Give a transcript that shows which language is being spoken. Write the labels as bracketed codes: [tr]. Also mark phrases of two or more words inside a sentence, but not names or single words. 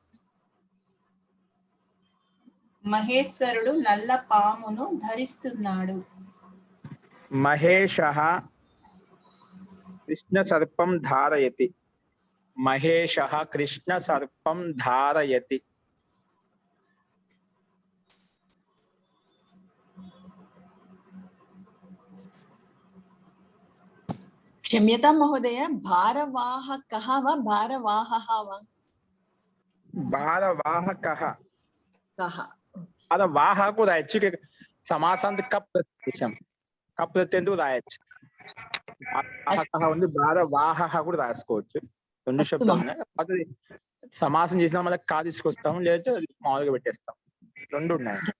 [te] మహేశ్వరుడు నల్ల పామును ధరిస్తున్నాడు. [sa] మహేషః కృష్ణ సర్పం ధారయతి. మహేషః కృష్ణ సర్పం ధారయతి. क्षम्यतां महोदय, भारवाहकः वा भारवाहः वा? భారవాహకః. कः? [te] అలా వాహకు రాయొచ్చు, సమాసాంత కప్ ప్రత్యయం, కప్ ప్రత్యయం రాయొచ్చు. వాహకః ఉంది, భారవాహః కూడా రాసుకోవచ్చు. రెండు శబ్దాలు ఉన్నాయి. అది సమాసం చేసిన మళ్ళీ కా తీసుకొస్తాం, లేదంటే మామూలుగా పెట్టేస్తాం. రెండు ఉన్నాయి.